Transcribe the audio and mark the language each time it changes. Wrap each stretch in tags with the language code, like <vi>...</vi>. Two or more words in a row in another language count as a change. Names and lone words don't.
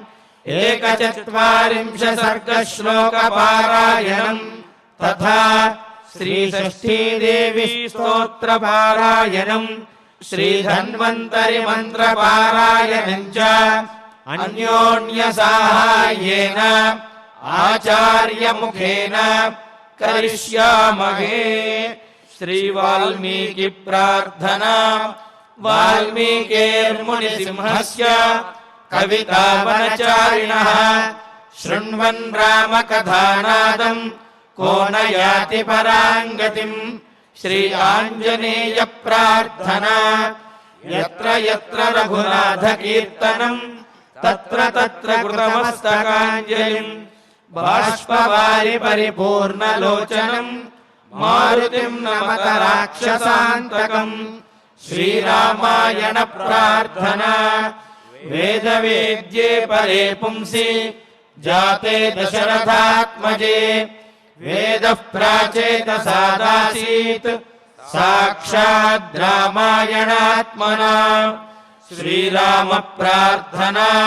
<sa>41 సర్గ శ్లోక పారాయణం తథా శ్రీ షష్ఠీదేవి స్తోత్ర పారాయణం శ్రీ ధన్వంతరి మంత్ర పారాయణం చ అన్యోన్య సాహాయ్యేన ఆచార్య ముఖేన కరిష్యామహే. శ్రీ వాల్మీకి ప్రార్థనా. వాల్మీకేర్ముని సింహస్య కవితావనచారిణః శృణ్వన్ రామకథానాదం को न याति पराङ्गतिम् శ్రీ ఆంజనేయ ప్రార్థనా యత్ర యత్ర రఘునాథ కీర్తనం తత్ర తత్ర కృతమస్తకాంజలిం బాష్పవారి పరిపూర్ణలోచనం మారుతిం నమత రాక్షసాంతకం శ్రీరామాయణ ప్రార్థనా వేదవేద్యే పరే పుంసి జాతే దశరథాత్మజే వేదః ప్రాచేతసాదాసీత్ సాక్షాద్ రామాయణాత్మనా శ్రీరామ ప్రార్థనా</sa>